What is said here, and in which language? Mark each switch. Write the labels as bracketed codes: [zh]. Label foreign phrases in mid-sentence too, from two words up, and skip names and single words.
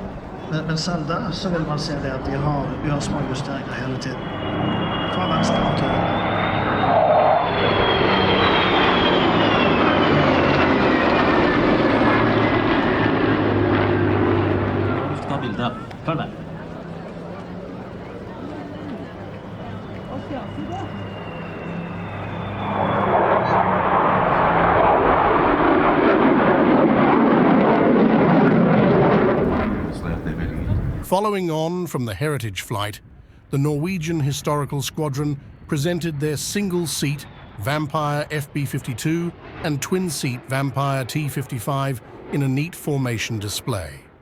[no] Men selv der så vil man se det at de har små justeringer hele tiden. Fra venstre og til høyre. Ta bildet. Følg med. [en] Following on from the heritage flight, the Norwegian Historical Squadron presented their single-seat Vampire FB-52 and twin-seat Vampire T-55 in a neat formation display.